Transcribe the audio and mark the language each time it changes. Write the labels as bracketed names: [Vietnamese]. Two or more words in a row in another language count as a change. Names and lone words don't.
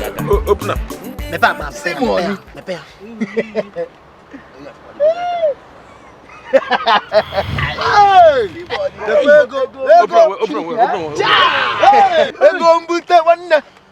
[English] O-, open up. [Igbo] Mepe akpa, mepe ya, mepe ya, mepe ya. Hey! Hey! [English] Open up, open up, open up, open up. [Igbo] Hey! Ego mbute nwanne.